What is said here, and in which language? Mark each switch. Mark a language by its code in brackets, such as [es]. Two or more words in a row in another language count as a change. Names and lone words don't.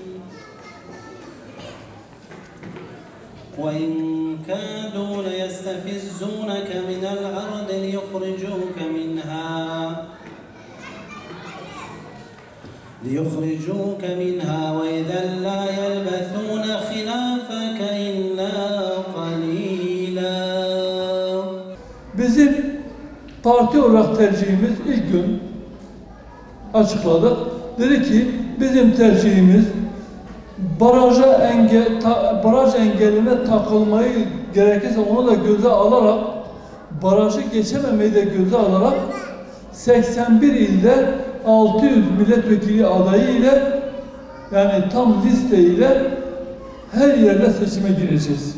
[ar] وإن كادوا ليستفزونك من الأرض ليخرجوك منها وإذا لا يلبثون خلافك إلا قليلا. [tr] Bizim parti olarak tercihimiz ilk gün açıkladık. Dedi ki bizim tercihimiz baraj engeline takılmayı gerekirse onu da göze alarak, barajı geçememeyi de göze alarak 81 ilde 600 milletvekili adayı ile, yani tam liste ile her yerde seçime gireceğiz.